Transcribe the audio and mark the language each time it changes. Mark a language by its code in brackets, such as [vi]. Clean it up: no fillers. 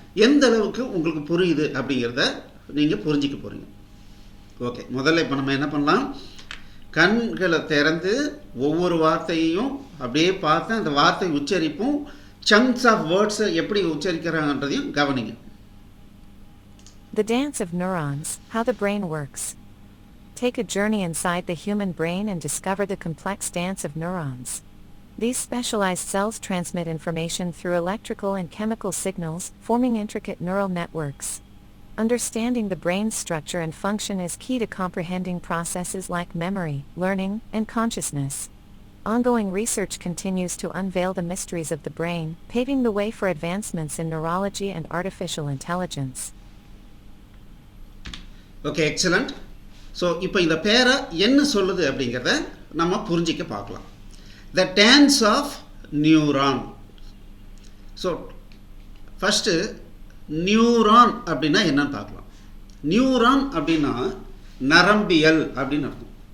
[ta] எந்த அளவுக்கு உங்களுக்கு புரியுது அப்படிங்கிறத நீங்கள் புரிஞ்சிக்க போகிறீங்க. ஓகே, முதல்ல இப்போ நம்ம என்ன பண்ணலாம், கண்களை திறந்து ஒவ்வொரு வார்த்தையையும் அப்படியே பார்த்து அந்த வார்த்தை உச்சரிப்பும் [en] chunks of வேர்ட்ஸை [ta] எப்படி உச்சரிக்கிறாங்கன்றதையும் கவனிங்க. [en] The dance of neurons, how the brain works. Take a journey inside the human brain and discover the complex dance of neurons. These specialized cells transmit information through electrical and chemical signals, forming intricate neural networks. Understanding the brain's structure and function is key to comprehending processes like memory, learning, and consciousness. Ongoing research continues to unveil the mysteries of the brain, paving the way for advancements in neurology and artificial intelligence. Okay, excellent. [ta] So இப்போ இந்த பேரை என்ன சொல்லுது அப்படிங்கிறத நம்ம புரிஞ்சிக்க பார்க்கலாம். [en] The dance of neuron. So first neuron [ta] அப்படின்னா என்னன்னு பார்க்கலாம். நியூரான் அப்படின்னா நரம்பியல் அப்படின்னு அர்த்தம்.